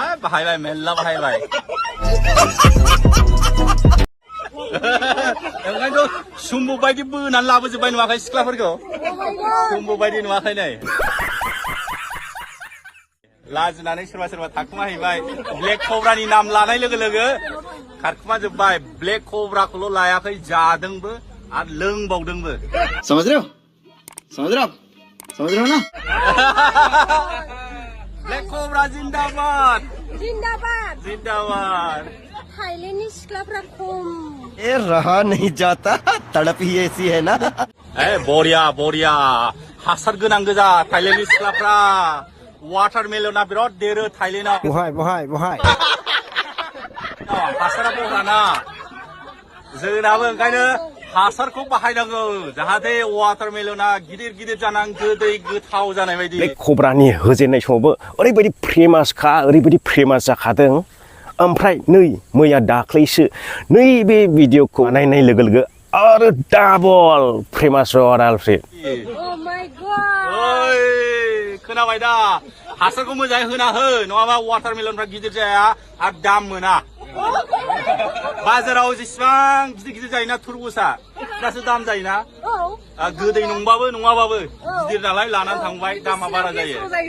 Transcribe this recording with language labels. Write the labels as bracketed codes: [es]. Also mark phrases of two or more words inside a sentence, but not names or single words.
[brx] बाहायबाय मेल्ला बाहायबाय ओंखायनोथ' सुम्बु बायदि बोनानै लाबोजोब्बाय नुवाखै सिख्लाफोरखौ सुम्बु बायदि नुवाखै नै लाजिनानै सोरबा थाखुमाहैबाय ब्लेक कब्रानि नाम लानाय लोगो लोगो खारखुमाजोब्बाय ब्लेक कब्राखौल' लायाखै जादोंबो आरो लोंबावदोंबो [hi] समझ रहे हो ना ब्लेक कब्रा जिन्दाबाद [brx] थाइलेण्डनि सिख्लाफ्रा खम [hi] ये रहा नहीं जाता तड़प ही ऐसी है ना [brx] बरिया हासार गोनां गोजा थाइलेण्डनि सिख्लाफ्रा वाटारमेलना बिराद देरो थाइलेण्डआव बहाय हासारा बहाना जोंनाबो ओंखायनो हासारखौ बाहायनांगौ जाहाथे वाटारमेलना गिदिर जानानै गोदै गोथाव जानाय बायदि बे कब्रानि होजेननाय समावबो ओरैबायदि फेमास जाखादों ओमफ्राय नै मैया दाख्लैसो नैबे भिडिअखौ नायनाय लोगो लोगो आरो [en] double famous [brx] आलफ्रेड [en] Oh my god. [brx] ओइ खोनाबाय दा हासारखौ मोजाङै होना हो नङाबा वाटारमेलनफ्रा गिदिर जाया आरो दाम मोना बाजाराव जेसेबां गिदिर जायोना तुरबुजआ बिरादसो दाम जायोना गोदै नङाबाबो गिदिर नालाय लानानै थांबाय दामा बारा जायो